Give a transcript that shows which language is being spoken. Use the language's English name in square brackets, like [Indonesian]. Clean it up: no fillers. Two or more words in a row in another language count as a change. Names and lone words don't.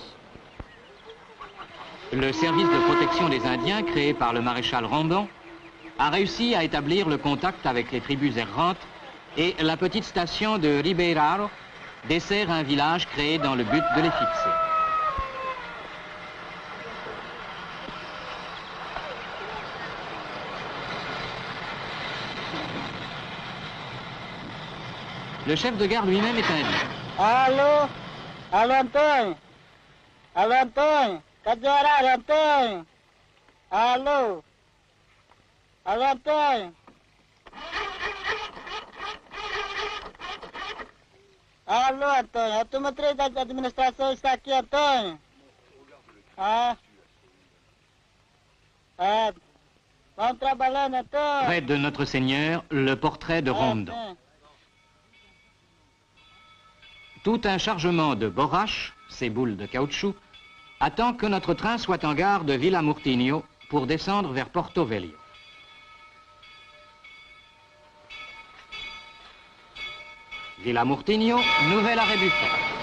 [French] Le service de protection des Indiens, créé par le maréchal Rondon, a réussi à établir le contact avec les tribus errantes et la petite station de Ribeirão dessert un village créé dans le but de les fixer. Le chef de gare lui-même est indien. [Portuguese] Allô? Allô, Antônio? Allô, Antônio? Cadê o horário, Antônio? Allô? Allô, Antônio? Alô, Antônio, a turma 3 da administração está aqui, Antônio. Vamos trabalhando, Antônio. [French] Près de Notre Seigneur, le portrait de Rondon. Tout un chargement de borraches, ces boules de caoutchouc, attend que notre train soit en gare de Vila Murtinho pour descendre vers Porto Velho. Vila Murtinho, nouvel arrêt du train.